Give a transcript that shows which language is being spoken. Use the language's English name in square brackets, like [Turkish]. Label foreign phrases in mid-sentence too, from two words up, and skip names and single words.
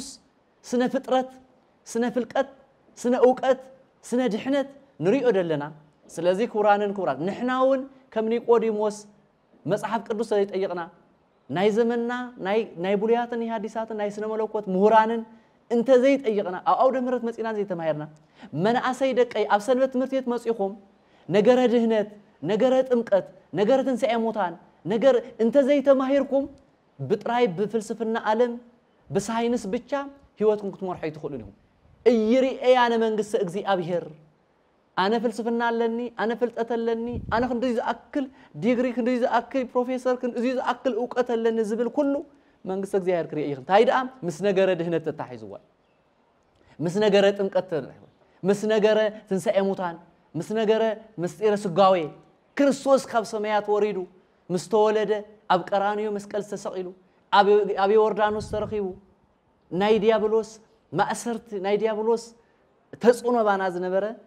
[Tigrinya] ስነ ፍጥረት ስነ ፍልቀት ስነ ዕውቀት ስነ ድሕነት ንሪኦ ደለና ስለዚህ ክብራንን ክብራት ንሕናውን ከም ኒቆዲሞስ መጽሐፍ ቅዱስ ዘይጠይቅና ናይ ዘመንና ናይ ብሉያትን ሐዲሳትን ናይ ስነ መለኮት ምሁራንን እንተ ዘይጠይቅና ኣብ አውደ ምሕረት መጽና ዘይተማሂርና መናእሰይ ደቀይ ኣብ ሰንበት ትምህርት ቤት መጽኹም ነገረ ድህነት ነገረ ጥምቀት ነገረ ትንሣኤ ሙታን ነገር እንተ ዘይተማሂርኩም ብጥራይ ብፍልስፍና ዓለም በሳይንስ ብቻ ህይወትኩም ክትመርሑ ይትኽእሉን እይሪአያነ መንግስት እግዚአብሔር አነ ፍልስፍና አለኒ አነ ፍልጠት አለኒ አነ እንደዚህ ዘአክል ዲግሪ እንደዚህ ዘአክል ፕሮፌሰር እንደዚህ ዘአክል ዕውቀት አለኒ ዝብል ኩሉ መንግስት እግዚአብሔር ክሪእ ይኽን ታይዳ ምስ ነገረ ድህነት ተታሒዝዋ ምስ ነገረ ጥምቀት ምስ ነገረ ትንሣኤ ሙታን ምስ ነገረ ምስጢረ ስጋዌ ክርስቶስ ካብ ሰማያት ወሪዱ ምስተወለደ ኣብ ቀራንዮ መስቀል ተሰቂሉ ኣብ ዮርዳኖስ ተረኺቡ ናይ ዲያብሎስ ማእሰርት ናይ ዲያብሎስ ተጽዕኖ ባና ዝነበረ